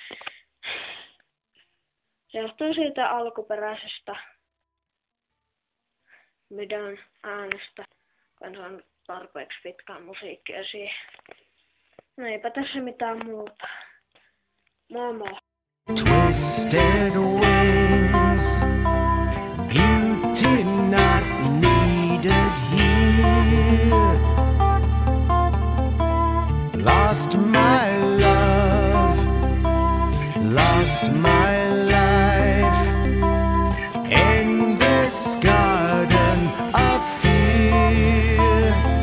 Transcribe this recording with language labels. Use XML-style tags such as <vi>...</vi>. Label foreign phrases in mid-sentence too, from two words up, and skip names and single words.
<fi>Se johtuu siitä alkuperäisestä videon äänestä, kun se on tarpeeksi pitkää musiikkia siihen. No eipä tässä mitään muuta. Moi moi.</fi> <en>Twisted wings, beauty not needed here. Lost my love, lost my life in this garden of fear.</en>